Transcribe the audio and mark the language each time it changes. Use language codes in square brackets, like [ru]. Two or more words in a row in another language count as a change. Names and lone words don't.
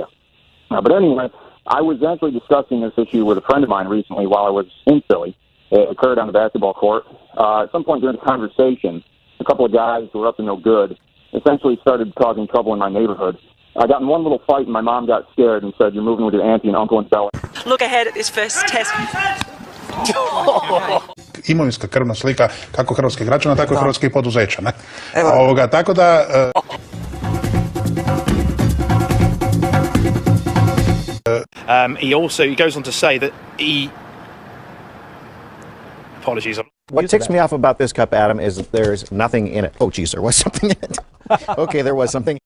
[en] But anyway, I was actually discussing this issue with a friend of mine recently while I was in Philly. It occurred on the basketball court. At some point during the conversation, a couple of guys who were up to no good essentially started causing trouble in my neighborhood. I got in one little fight, and my mom got scared and said, "You're moving with your auntie and uncle in Bel Air." Look ahead at this first test. [hr] Imovinska krvna slika kako hrvatskih građana, tako i hrvatskih poduzeća. Ne? Tako da... [en] He goes on to say that he... Apologies. What ticks me off about this cup, Adam, is that there's nothing in it. Oh, geez, there was something in it. Okay, there was something.